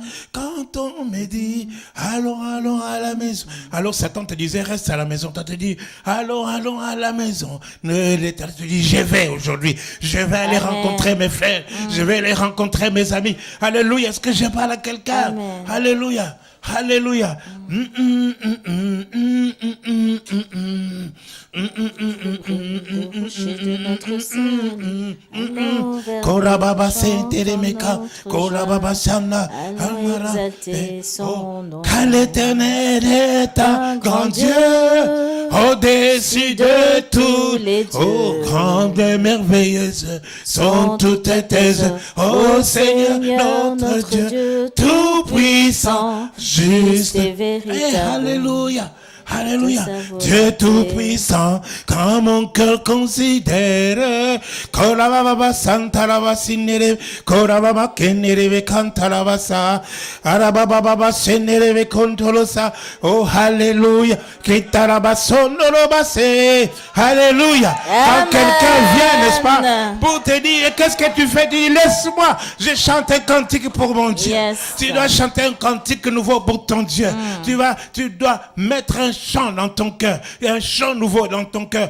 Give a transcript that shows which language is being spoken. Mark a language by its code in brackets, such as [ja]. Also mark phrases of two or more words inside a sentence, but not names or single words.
[fr] Quand on me dit, allons, allons à la maison. Alors Satan te disait, reste à la maison. Toi te dis, allons, allons à la maison. L'Éternel te dit, je vais aujourd'hui. Je vais aller rencontrer mes frères. Je vais aller rencontrer mes amis. Alléluia, est-ce que je parle à quelqu'un? Amen. Alléluia. Alléluia. Korababa senteremeka, korababa sana, exalter son nom. Car l'Éternel est un grand Dieu, au-dessus de tous les dieux. Oh, grande et merveilleuse sont toutes tes œuvres. Oh Seigneur, notre Dieu, tout puissant, juste et véritable. Alléluia. Alléluia. De sa volonté. Dieu tout-puissant, quand mon cœur considère, Korababa Santaraba Sinere, Korababa Kenere Kantarabasa, Arababa Senere Kontolosa, oh Alléluia, Kitaraba Sonorobase, Alléluia. Quand Amen. quelqu'un vient, n'est-ce pas, pour te dire, qu'est-ce que tu fais, dis, laisse-moi, je chante un cantique pour mon Dieu. Yes. Tu dois chanter un cantique nouveau pour ton Dieu. Tu dois mettre un chant dans ton cœur, et un chant nouveau dans ton cœur.